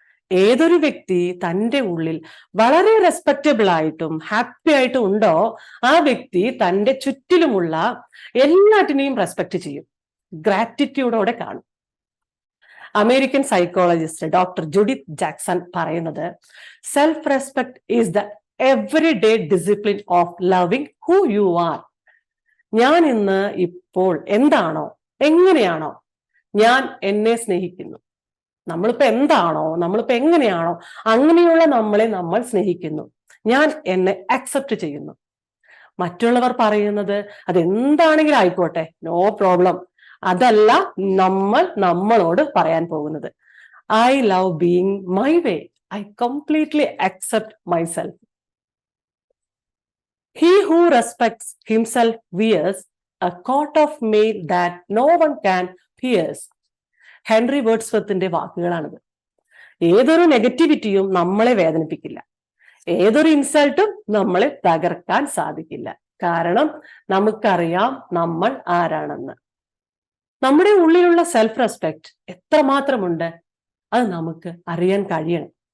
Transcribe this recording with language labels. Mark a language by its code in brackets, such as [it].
[ml] ഏതൊരു വ്യക്തി തൻ്റെ ഉള്ളിൽ വളരെ റെസ്പെക്റ്റബിൾ ആയിട്ടും ഹാപ്പി ആയിട്ടും ഉണ്ടോ, ആ വ്യക്തി തൻ്റെ ചുറ്റിലുമുള്ള എല്ലാറ്റിനെയും റെസ്പെക്ട് ചെയ്യും, ഗ്രാറ്റിറ്റ്യൂഡോടെ കാണും. അമേരിക്കൻ സൈക്കോളജിസ്റ്റ് ഡോക്ടർ ജുഡിത്ത് ജാക്സൺ പറയുന്നത്, [en] Self respect is the everyday discipline of loving who you are. [ml] ഞാൻ ഇന്ന് ഇപ്പോൾ എന്താണോ, എങ്ങനെയാണോ ഞാൻ എന്നെ സ്നേഹിക്കുന്നു. നമ്മളിപ്പോ എന്താണോ, നമ്മളിപ്പോ എങ്ങനെയാണോ അങ്ങനെയുള്ള നമ്മളെ നമ്മൾ സ്നേഹിക്കുന്നു. ഞാൻ എന്നെ അക്സെപ്റ്റ് ചെയ്യുന്നു. മറ്റുള്ളവർ പറയുന്നത് അതെന്താണെങ്കിലും ആയിക്കോട്ടെ, [en] No problem. [ml] അതല്ല നമ്മൾ നമ്മളോട് പറയാൻ പോകുന്നത്. [en] I love being my way. I completely accept myself. He who respects himself wears a coat of mail that no one can pierce. [ml] Henry വേർഡ്സ്വർത്തിന്റെ വാക്കുകളാണിത്. ഏതൊരു നെഗറ്റിവിറ്റിയും നമ്മളെ വേദനിപ്പിക്കില്ല, ഏതൊരു ഇൻസൾട്ടും നമ്മളെ തകർക്കാൻ സാധിക്കില്ല. കാരണം നമുക്കറിയാം നമ്മൾ ആരാണെന്ന്. നമ്മുടെ ഉള്ളിലുള്ള സെൽഫ് റെസ്പെക്ട് എത്രമാത്രമുണ്ട് അത് നമുക്ക് അറിയാൻ കഴിയണം.